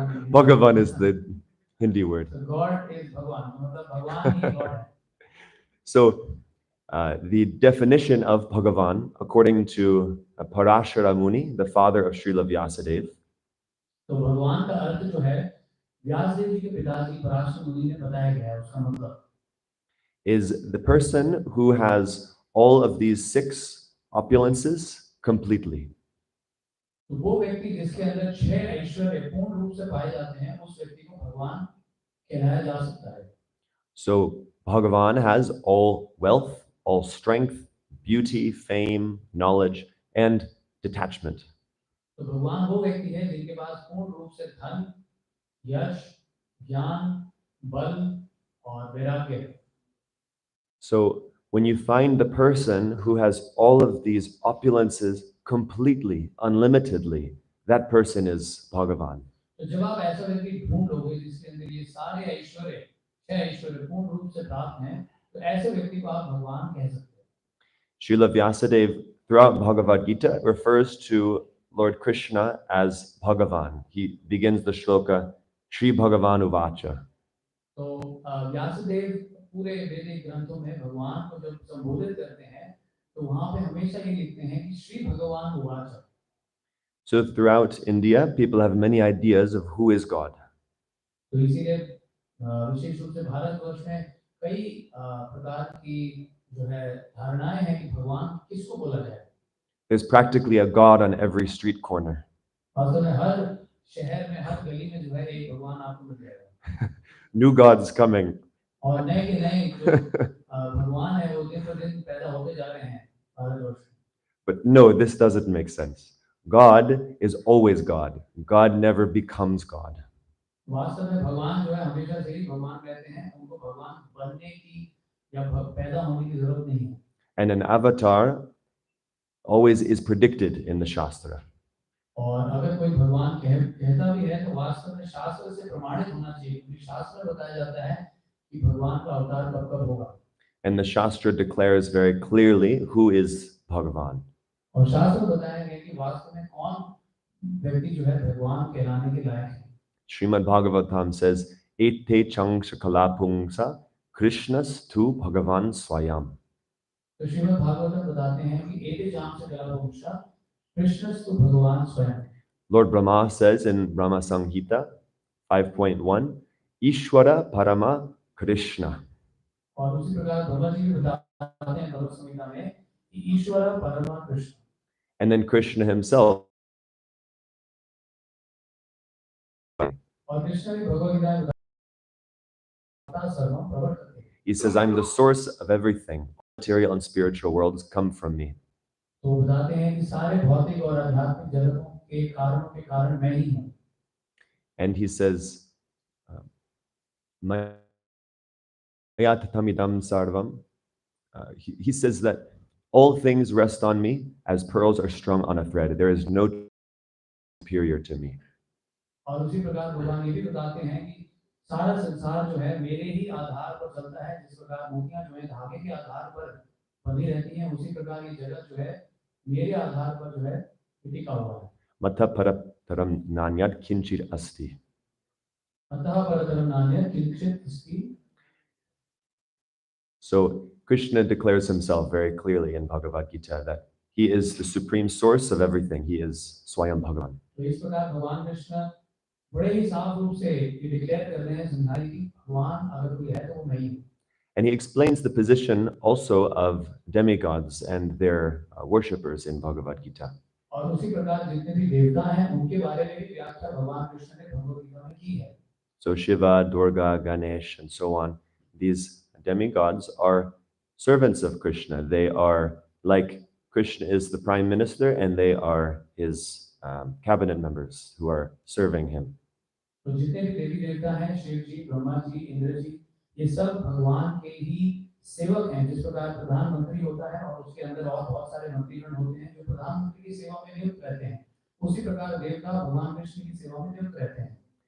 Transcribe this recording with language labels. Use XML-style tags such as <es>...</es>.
<en>Bhagavan is the Hindi word. So God is</en> <hi>भगवान, मतलब भगवान ही गॉड है।</hi> <en>So the definition of Bhagavan, according to Parashara Muni, the father of Srila Vyasadeva,</en> <hi>तो भगवान का अर्थ जो है व्यासदेव जी के पिताजी पराशर मुनि ने बताया गया है, उसका मतलब</hi> <en>is the person who has all of these six opulences completely.</en> <hi>तो वो व्यक्ति जिसके अंदर छह ऐश्वर्य पूर्ण रूप से पाए जाते हैं उस व्यक्ति को भगवान कहलाया जा सकता है।</hi> <en>So Bhagavan has all wealth, all strength, beauty, fame, knowledge, and detachment.</en> <hi>तो भगवान वो व्यक्ति है जिनके पास पूर्ण रूप से धन, यश, ज्ञान, बल और वैराग्य है।</hi> <en>So when you find the person who has all of these opulences completely, unlimitedly, that person is Bhagavan.</en> <hi>तो जब आप ऐसा व्यक्ति ढूंढ लोगे जिसके अंदर ये सारे ऐश्वर्य, छह ऐश्वर्य पूर्ण रूप से प्राप्त हैं, तो ऐसे व्यक्ति को आप भगवान कह सकते हैं।</hi> <en>Srila Vyasadeva throughout Bhagavad Gita refers to Lord Krishna as Bhagavan. He begins the shloka,</en> <sa>Shri Bhagavan Uvacha.</sa> <hi>तो व्यासदेव पूरे वैदिक ग्रंथों में भगवान को जब संबोधित करते हैं तो वहां पे हमेशा ये लिखते हैं कि</hi> <sa>श्री भगवान उवाच।</sa> <en>So throughout India, people have many ideas of who is God.</en> <hi>तो इसीलिए विशेष रूप से भारतवर्ष में कई प्रकार की जो है धारणाएं हैं कि भगवान किसको बोला जाए।</hi> <en>There's practically a God on every street corner.</en> <hi>वास्तव में हर शहर में हर गली में जो है एक भगवान आपको मिल जाएगा।</hi> <en>New gods coming.</en> <hi>और नए के नए जो भगवान है वो दिन पर दिन पैदा होते जा रहे हैं भारतवर्ष में।</hi> <en>But no, this doesn't make sense. God is always God. God never becomes God.</en> <hi>वास्तव में भगवान जो है हमेशा से ही भगवान रहते हैं, उनको भगवान बनने की या पैदा होने की जरूरत नहीं है।</hi> <en>And an avatar always is predicted in the Shastra.</en> <hi>और अगर कोई भगवान कहता भी है तो वास्तव में शास्त्र से प्रमाणित होना चाहिए, क्योंकि शास्त्र में बताया जाता है कि भगवान का अवतार कब कब होगा।</hi> <en>And the Shastra declares very clearly who is Bhagavan.</en> <hi>और शास्त्र बताया गया कि वास्तव में कौन व्यक्ति जो है भगवान कहलाने के लायक है।</hi> <en>Srimad Bhagavatam says,</en> <sa>Ete changsha kalapungsa Krishnas tu Bhagavan Swayam.</sa> <hi>तो श्रीमद् भागवतम बताते हैं कि</hi> <sa>एते जाम से कलावंशा कृष्णस्तु भगवान स्वयं।</sa> <en>Lord Brahma says in Brahma Samhita 5.1,</en> <sa>Ishwara Parama Krishna.</sa> <hi>और उसी प्रकार ब्रह्मा जी भी बताते हैं भगवत संहिता में कि</hi> <sa>ईश्वर परम Krishna.</sa> <en>And then Krishna himself.</en> <hi>और कृष्ण भी भगवत गीता में बताता सर्वम प्रकट करते हैं।</hi> <en>He says, I'm the source of everything. Material and spiritual worlds come from me.</en> <hi>तो बताते हैं कि सारे भौतिक और आध्यात्मिक जगतों के कारणों के कारण मैं ही हूँ।</hi> <en>And he says,</en> <sa>Mayatatamidam sarvam.</sa> <en>He says that all things rest on me as pearls are strung on a thread. There is no superior to me.</en> <hi>और उसी प्रकार भगवान ये भी बताते हैं कि सारा संसार जो है मेरे ही आधार पर चलता है, जिस प्रकार मोतियां जो है धागे के आधार पर बंधी रहती हैं, उसी प्रकार ये जगत जो है मेरे आधार पर जो है टिका हुआ है।</hi> <sa>Mata parataram nanyat kinchir asti. अतः परतरम नान्यत् किंचित् अस्ति।</sa> <en>So Krishna declares himself very clearly in Bhagavad Gita that he is the supreme source of everything. He is Swayam Bhagavan.</en> <hi>तो इस प्रकार भगवान कृष्ण बड़े ही साफ रूप से ये डिक्लेयर कर रहे हैं, समझाने की भगवान अगर कोई है तो वो मैं ही हूँ।</hi> <en>And he explains the position also of demigods and their worshippers in Bhagavad Gita.</en> <hi>और उसी प्रकार जितने भी देवता हैं उनके बारे में भी व्याख्या भगवान कृष्ण ने भगवत गीता में की है।</hi> <en>So Shiva, Durga, Ganesh, and so on, these demigods are servants of Krishna. They are like Krishna is the prime minister and they are his cabinet members who are serving him.</en> <hi>तो जितने भी देवी देवता हैं, शिव जी, ब्रह्मा जी, इंद्र जी, ये सब भगवान के ही सेवक हैं। जिस प्रकार प्रधानमंत्री होता है और उसके अंदर और बहुत सारे मंत्रीगण होते हैं जो प्रधानमंत्री की सेवा में नियुक्त रहते हैं, उसी प्रकार देवता भगवान कृष्ण की सेवा में नियुक्त रहते हैं।</hi>